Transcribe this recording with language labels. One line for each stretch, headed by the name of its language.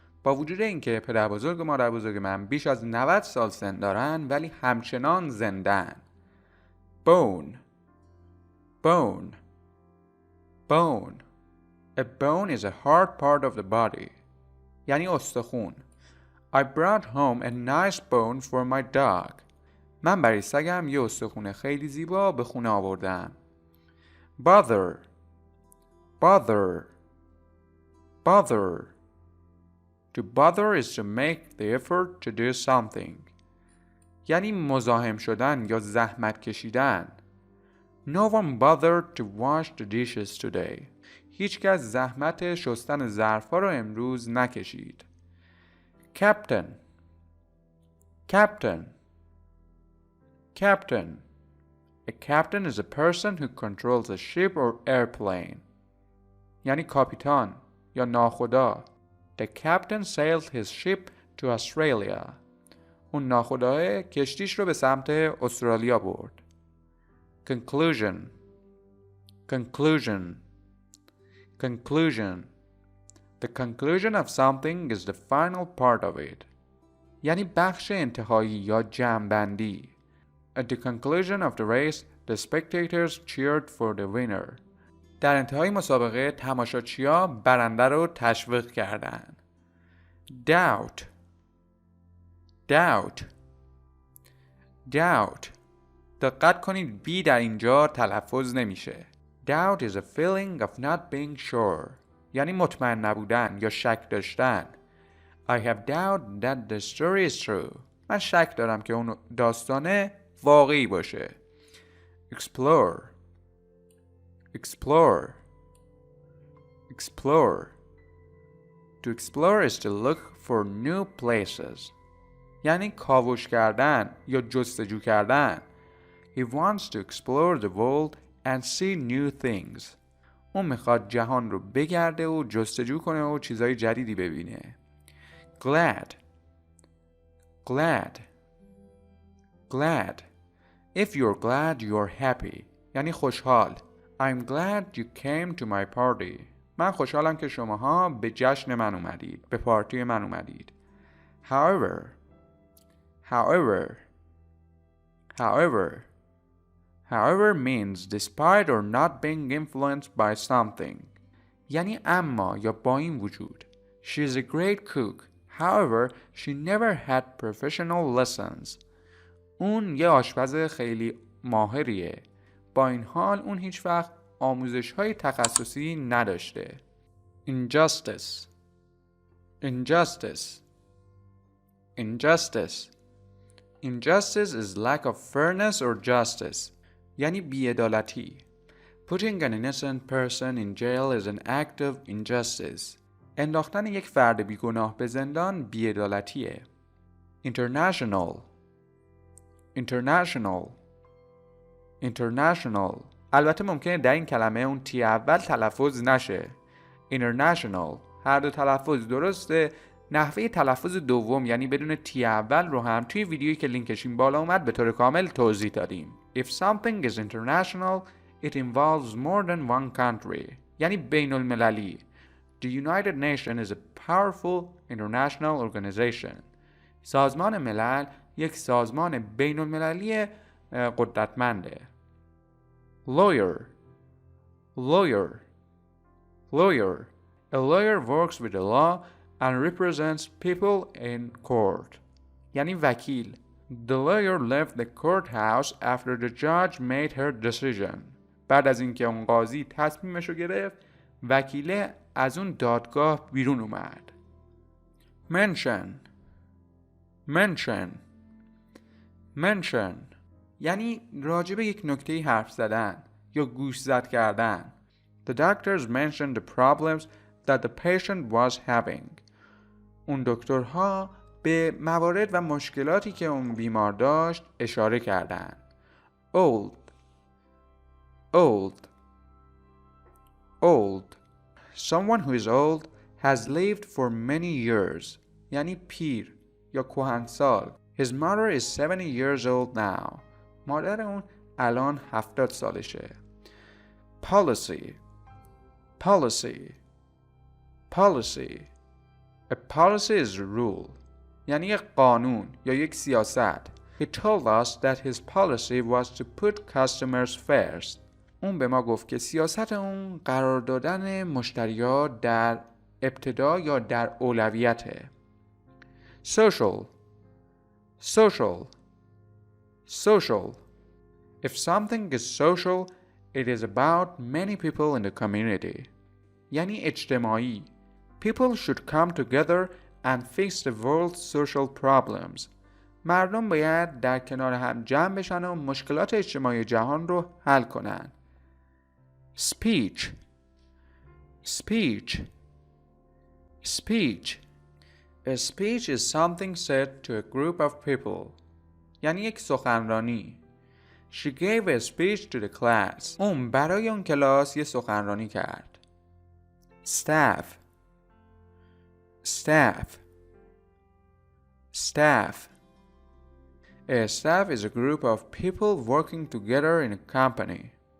Persian: با وجود اینکه پدر بزرگ و مادر بزرگ من بیش از 90 سال سن دارن ولی همچنان زنده‌اند.
English: Bone. Bone. Bone. A bone is a hard part of the body.
Persian: یعنی استخون.
English: I brought home a nice bone for my dog.
Persian: من برای سگم یه استخون خیلی زیبا به خونه آوردم.
English: Bother. Bother. Bother. To bother is to make the effort to do something.
Persian: یعنی مزاحم شدن یا زحمت کشیدن.
English: No one bothered to wash the dishes today.
Persian: هیچ کس زحمت شستن ظرف‌ها رو امروز نکشید.
English: Captain. Captain. Captain. A captain is a person who controls a ship or airplane.
Persian: یعنی کاپیتان یا ناخدا.
English: The captain sailed his ship to Australia.
Persian: اون ناخداه کشتیش رو به سمت استرالیا برد.
English: Conclusion. Conclusion. Conclusion. The conclusion of something is the final part of it.
Persian: یعنی بخش انتهایی یا جمع‌بندی.
English: At the conclusion of the race, the spectators cheered for the winner.
Persian: در انتهای مسابقه تماشاچی‌ها برنده رو تشویق کردند.
English: Doubt. Doubt. Doubt.
Persian: دقت کنید بی در اینجا تلفظ نمیشه.
English: Doubt is a feeling of not being sure.
Persian: یعنی مطمئن نبودن یا شک داشتن.
English: I have doubt that the story is true.
Persian: من شک دارم که اون داستانه واقعی باشه.
English: Explore. Explore. Explore. To explore is to look for new places.
Persian: یعنی کاوش کردن یا جستجو کردن.
English: He wants to explore the world and see new things.
Persian: اون میخواد جهان رو بگرده و جستجو کنه و چیزای جدیدی ببینه.
English: Glad. Glad. Glad. If you're glad, you're happy.
Persian: یعنی خوشحال.
English: I'm glad you came to my party.
Persian: من خوشحالم که شماها به جشن من اومدید. به پارتی من اومدید.
English: However. However. However. However means despite or not being influenced by something.
Persian: یعنی اما یا با این وجود.
English: She is a great cook. However, she never had professional lessons.
Persian: اون یه آشپز خیلی ماهریه. با این حال اون هیچ وقت آموزش‌های تخصصی نداشته.
English: Injustice. Injustice. Injustice. Injustice is lack of fairness or justice.
Persian: یعنی بی‌عدالتی.
English: Putting an innocent person in jail is an act of injustice.
Persian: انداختن یک فرد بیگناه به زندان بی‌عدالتیه.
English: International. International. International.
Persian: البته ممکنه در این کلمه اون تی اول تلفظ نشه. International. هر دو تلفظ درسته. نحوه تلفظ دوم یعنی بدون تی اول رو هم توی ویدیویی که لینکش این بالا اومد به طور کامل توضیح دادیم.
English: If something is international, it involves more than one country.
Persian: یعنی بین المللی.
English: The United Nations is a powerful international organization.
Persian: سازمان ملل یک سازمان بین المللی قدرتمنده.
English: Lawyer. Lawyer. Lawyer. A lawyer works with the law and represents people in court.
Persian: یعنی وکیل.
English: The lawyer left the courthouse after the judge made her decision.
Persian: بعد از اینکه اون قاضی تصمیمش رو گرفت، وکیله از اون دادگاه بیرون اومد.
English: Mention. Mention. Mention.
Persian: یعنی راجع به یک نکته‌ای حرف زدن یا گوشزد کردن.
English: The doctors mentioned the problems that the patient was having.
Persian: اون دکترها به موارد و مشکلاتی که اون بیمار داشت اشاره کردن.
English: Old. Old. Old. Someone who is old has lived for many years.
Persian: یعنی پیر یا کهنسال.
English: His mother is 70 years old now.
Persian: مادر اون الان 70 سالشه.
English: Policy. Policy. Policy. A policy is a rule.
Persian: یعنی یک قانون یا یک سیاست.
English: He told us that his policy was to put customers first.
Persian: اون به ما گفت که سیاست اون قرار دادن مشتری‌ها در ابتدا یا در اولویته.
English: Social. Social. Social. If something is social, it is about many people in the community.
Persian: یعنی اجتماعی.
English: People should come together and fix the world's social problems.
Persian: مردم باید در کنار هم جمع بشن و مشکلات اجتماعی جهان رو حل کنن.
English: speech speech speech A speech is something said to a group of people.
Persian: یعنی یک سخنرانی.
English: She gave a speech to the class.
Persian: اون برای اون کلاس یه سخنرانی کرد.
English: staff staff staff A staff is a group of people working together in a company.